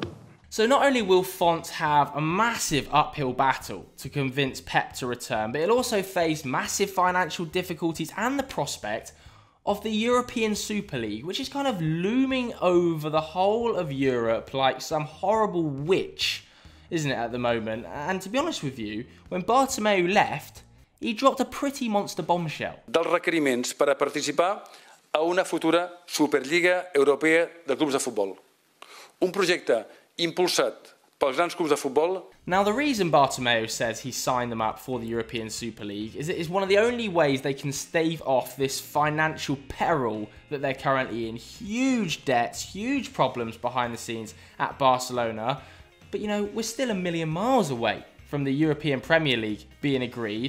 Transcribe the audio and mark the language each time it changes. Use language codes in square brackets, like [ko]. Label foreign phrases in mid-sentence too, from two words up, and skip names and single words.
[en] So not only will Font have a massive uphill battle to convince Pep to return, but he'll also face massive financial difficulties and the prospect of the European Super League, which is kind of looming over the whole of Europe like some horrible witch, isn't it, at the moment? And to be honest with you, when Bartomeu left, he dropped a pretty monster bombshell. [ca] Dels requeriments per a participar a una futura Superliga Europea de Clubs de Futbol. Un projecte impulsat pels grans clubs de futbol. [en] Now, the reason Bartomeu says he signed them up for the European Super League is it is one of the only ways they can stave off this financial peril that they're currently in. Huge debts, huge problems behind the scenes at Barcelona. But, we're still a million miles away from the European Premier League being agreed.